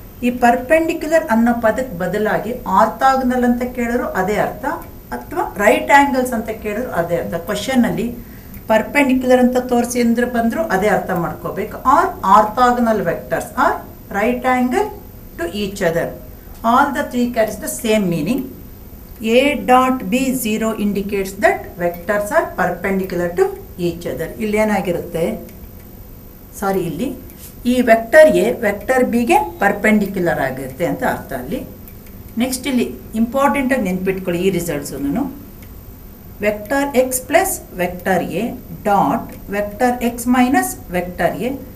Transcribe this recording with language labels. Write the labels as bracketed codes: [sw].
[kn] ಈ ಪರ್ಪೆಂಡಿಕ್ಯುಲರ್ ಅನ್ನೋ ಪದಕ್ಕೆ ಬದಲಾಗಿ ಆರ್ಥಾಗೋನಲ್ ಅಂತ ಕೇಳಿದ್ರು ಅದೇ ಅರ್ಥ, ಅಥವಾ ರೈಟ್ ಆ್ಯಂಗಲ್ಸ್ ಅಂತ ಕೇಳಿದ್ರು ಅದೇ ಅರ್ಥ. ಕ್ವಶನಲ್ಲಿ ಪರ್ಪೆಂಡಿಕ್ಯುಲರ್ ಅಂತ ತೋರಿಸಿ ಅಂದ್ರೆ ಬಂದರೂ ಅದೇ ಅರ್ಥ ಮಾಡ್ಕೋಬೇಕು. [en] Or orthogonal vectors are right angle to each other, all the three carries the same meaning. A dot B 0 indicates that vectors are perpendicular to each other. [kn] ಇಲ್ಲಿ ಏನಾಗಿರುತ್ತೆ, ಸಾರಿ, ಇಲ್ಲಿ ಈ ವೆಕ್ಟರ್ ಎ ವೆಕ್ಟರ್ ಬಿಗೆ ಪರ್ಪೆಂಡಿಕ್ಯುಲರ್ ಆಗಿರುತ್ತೆ ಅಂತ ಅರ್ಥ ಅಲ್ಲಿ. ನೆಕ್ಸ್ಟ್ ಇಲ್ಲಿ ಇಂಪಾರ್ಟೆಂಟಾಗಿ ನೆನ್ಪಿಟ್ಕೊಳ್ಳಿ ಈ ರಿಸಲ್ಟ್ಸನ್ನು. [en] vector X plus vector A [kn] dot vector X minus vector A.